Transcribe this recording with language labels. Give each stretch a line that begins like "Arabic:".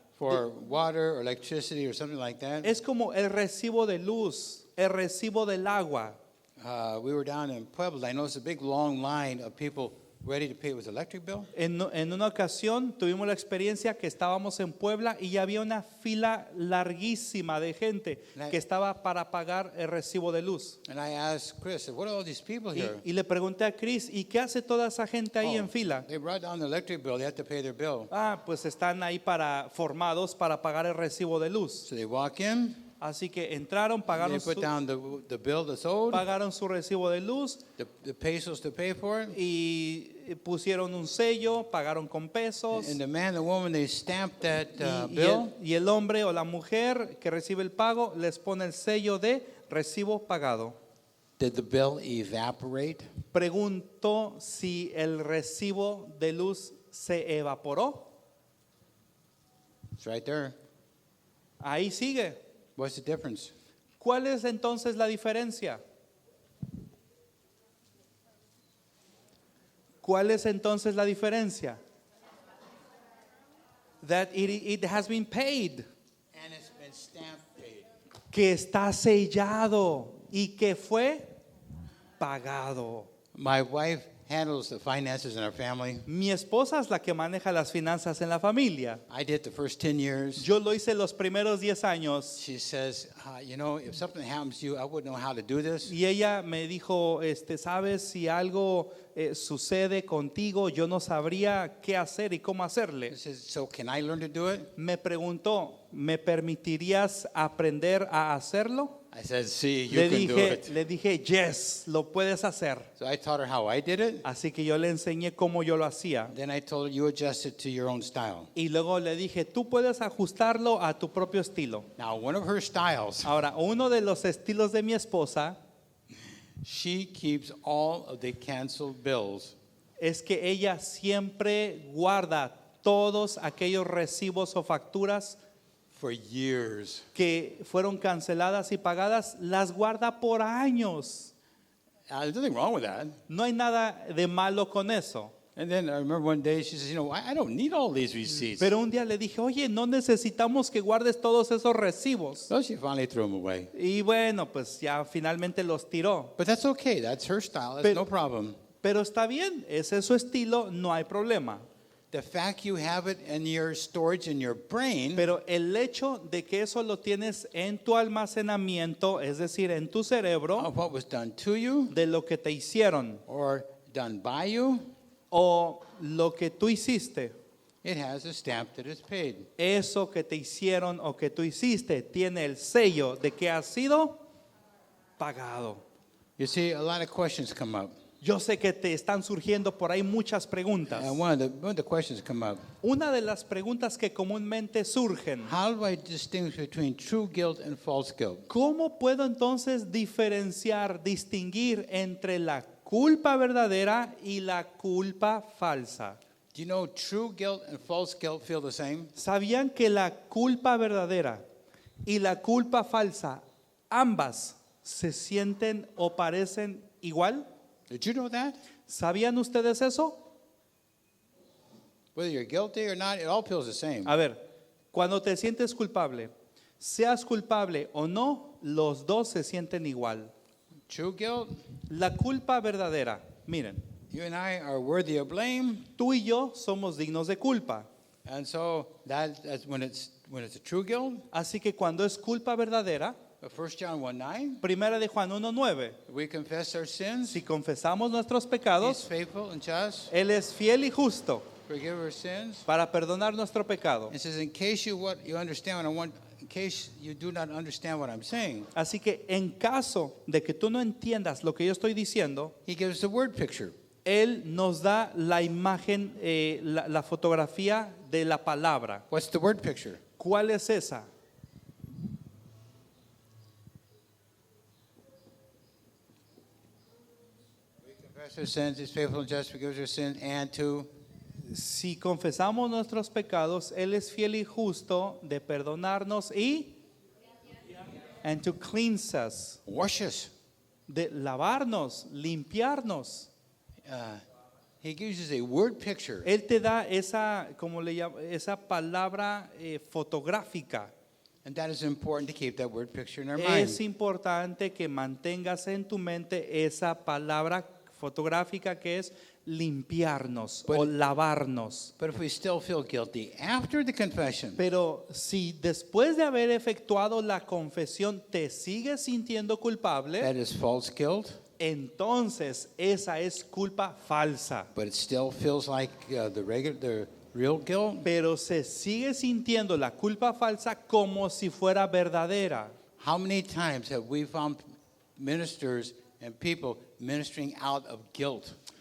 English: for water or electricity or something like that.
Spanish: es como el recibo de luz, el recibo del agua.
English: We were down in Puebla. I noticed a big long line of people ready to pay with electric bill.
Spanish: En una ocasión tuvimos la experiencia que estábamos en Puebla y ya había una fila larguísima de gente que estaba para pagar el recibo de luz.
English: And I asked Chris, what are all these people here?
Spanish: Y le pregunté a Chris, ¿y qué hace toda esa gente ahí en fila?
English: They brought down the electric bill. They have to pay their bill.
Spanish: Ah, pues están ahí formados para pagar el recibo de luz.
English: So they walk in.
Spanish: Así que entraron,
English: They
Spanish: pagaron
English: put down the bill that's owed,
Spanish: su recibo de luz
English: the pesos to pay for it.
Spanish: y pusieron un sello, pagaron con pesos.
English: And the man, the woman, they stamped that
Spanish: Y
English: bill.
Spanish: el hombre o la mujer que recibe el pago les pone el sello de recibo pagado.
English: Did the bill evaporate?
Spanish: Preguntó si el recibo de luz se evaporó.
English: It's right there.
Spanish: Ahí sigue.
English: What's the difference?
Spanish: ¿Cuál es entonces la diferencia? ¿Cuál es entonces la diferencia?
English: That it has been paid. And it's been stamped paid.
Spanish: Que está sellado y que fue pagado.
English: My wife handles the finances in our family.
Spanish: Mi esposa es la que maneja las finanzas en la familia.
English: I did the first 10 years.
Spanish: Yo lo hice los primeros 10 años.
English: She says, if something happens to you, I wouldn't know how to do this.
Spanish: Y ella me dijo, sabes, si algo sucede contigo, yo no sabría qué hacer y cómo hacerle.
English: She says, so can I learn to do it?
Spanish: Me preguntó, ¿me permitirías aprender a hacerlo?
English: I said, see, you can do it.
Spanish: Le dije,
English: yes,
Spanish: lo puedes hacer.
English: So I taught her how I did it.
Spanish: Así que yo le enseñé cómo yo lo hacía.
English: Then I told her, you adjust it to your own style.
Spanish: Y luego le dije, tú puedes ajustarlo a tu propio estilo.
English: Now, one of her styles,
Spanish: Ahora, uno de los estilos de mi esposa
English: she keeps all of the canceled bills.
Spanish: es que ella siempre guarda todos aquellos recibos o facturas
English: For years.
Spanish: que fueron canceladas y pagadas, las guarda por años.
English: There's nothing wrong with that.
Spanish: No hay nada de malo con eso.
English: And then I remember one day she says, I don't need all these receipts.
Spanish: Pero un día le dije, oye, no necesitamos que guardes todos esos recibos.
English: So she finally threw them away.
Spanish: Y bueno, pues ya finalmente los tiró.
English: But that's okay. That's her style. That's
Spanish: Pero-
English: no problem.
Spanish: Pero está bien, ese es su estilo, no hay problema.
English: The fact you have it in your storage in your brain
Spanish: Pero el hecho de que eso lo tienes en tu almacenamiento, es decir, en tu cerebro,
English: of what was done to you
Spanish: de lo que te hicieron
English: or done by you,
Spanish: o lo que tú hiciste,
English: it has a stamp that is paid.
Spanish: eso que te hicieron o que tú hiciste, tiene el sello de que ha sido pagado.
English: You see, a lot of questions come up.
Spanish: Yo sé que te están surgiendo por ahí muchas preguntas.
English: And one of the questions come up.
Spanish: Una de las preguntas que comúnmente surgen,
English: How do I distinguish between true guilt and false guilt?
Spanish: ¿cómo puedo entonces diferenciar, distinguir entre la culpa verdadera y la culpa falsa.
English: Do you know true guilt and false guilt feel the same?
Spanish: ¿Sabían que la culpa verdadera y la culpa falsa, ambas se sienten o parecen igual?
English: Did you know that?
Spanish: ¿Sabían ustedes eso?
English: Whether you're guilty or not, it all feels the same.
Spanish: A ver, cuando te sientes culpable, seas culpable o no, los dos se sienten igual.
English: True guilt,
Spanish: La culpa verdadera, miren,
English: you and I are worthy of blame,
Spanish: tú y yo somos dignos de culpa.
English: and so that's when it's a true guilt.
Spanish: Así que cuando es culpa verdadera,
English: 1 John 1:9,
Spanish: primera de Juan 1:9,
English: we confess our sins.
Spanish: si confesamos nuestros
English: He's
Spanish: pecados,
English: faithful and just,
Spanish: Él es fiel y justo
English: forgive our sins.
Spanish: para perdonar nuestro pecado.
English: It says, in case you understand what I want, in case you do not understand what I'm saying,
Spanish: Así que en caso de que tú no entiendas lo que yo estoy diciendo,
English: he gives the word picture.
Spanish: Él nos da la imagen, la fotografía de la palabra.
English: What's the word picture?
Spanish: ¿Cuál es esa?
English: Confess our sins, he's faithful and just, forgives our sins, and to
Spanish: Si confesamos nuestros pecados, Él es fiel y justo de perdonarnos y
English: and to cleanse us, wash us.
Spanish: de lavarnos, limpiarnos.
English: He gives us a word picture.
Spanish: Él te da esa, como le llama, esa palabra fotográfica.
English: And that is important to keep that word picture in our
Spanish: Es
English: mind.
Spanish: importante que mantengas en tu mente esa palabra fotográfica que es limpiarnos o lavarnos.
English: But if we still feel guilty after the confession,
Spanish: Pero si después de haber efectuado la confesión te sigues sintiendo culpable,
English: that is false guilt,
Spanish: entonces esa es culpa falsa.
English: but it still feels like the real guilt.
Spanish: Pero se sigue sintiendo la culpa falsa como si fuera verdadera.
English: How many times have we found ministers and people ministering out of guilt?